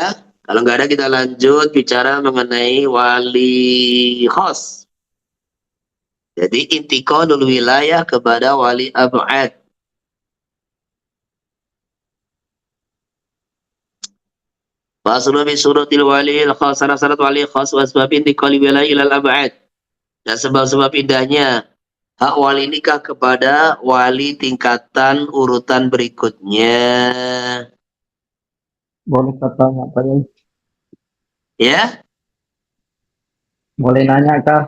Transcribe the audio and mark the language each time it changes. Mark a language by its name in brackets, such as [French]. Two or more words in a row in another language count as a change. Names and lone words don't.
[Indonesian] Kalau nggak ada kita lanjut bicara mengenai wali khos. Jadi [Arabic] انتقال الولاية [Indonesian] kepada [Arabic] ولي أبعد. فصل بشروط الولي الخاص, [Indonesian] syarat wali khas [Arabic] وأسباب انتقال الولاية إلى الأبعد. [Indonesian] Dan sebab-sebab pindahnya hak wali nikah kepada wali tingkatan urutan berikutnya. Boleh tanya Pak Yai? Ya? Boleh nanya Kak?